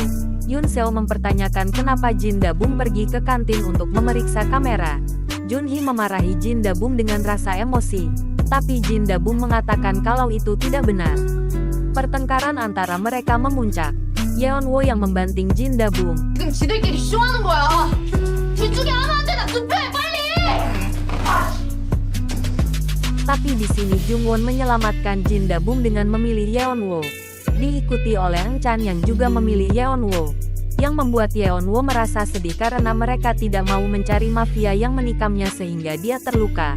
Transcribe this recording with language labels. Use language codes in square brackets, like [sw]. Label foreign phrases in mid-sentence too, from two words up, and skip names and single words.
[id] Yoon-seo mempertanyakan kenapa Jin Da-bum pergi ke kantin untuk memeriksa kamera. Jun-hee memarahi Jin Da-bum dengan rasa emosi. Tapi Jin Da-bum mengatakan kalau itu tidak benar. Pertengkaran antara mereka memuncak. Yeon-woo yang membanting Jin Da-bum. [ko] 지금 지들끼리 쇼하는 거야. 둘 중에 하나한테나 투표해, 빨리. [id] Tapi di sini Jung-won menyelamatkan Jin Da-bum dengan memilih Yeon-woo. Diikuti oleh Eun Chan yang juga memilih Yeon-woo. Yang membuat Yeon-woo merasa sedih karena mereka tidak mau mencari mafia yang menikamnya sehingga dia terluka.